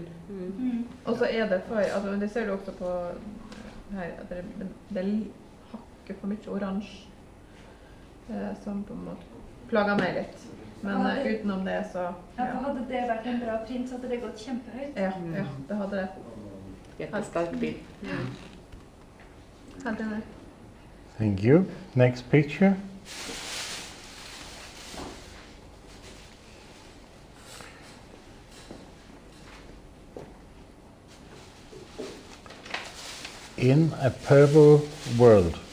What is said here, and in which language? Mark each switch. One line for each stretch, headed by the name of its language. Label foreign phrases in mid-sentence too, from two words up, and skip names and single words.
Norwegian: Og så er det for, altså det ser du også på her, at det hakker for mye oransje. Som på en måte plager meg litt. Men utenom det så... Ja, for hadde det vært en bra print, så hadde det gått kjempehøyt. Ja, det hadde det.
Swedish: Jättestark bild.
Norwegian: Helt enig.
English: Thank you. Next picture. In a purple world.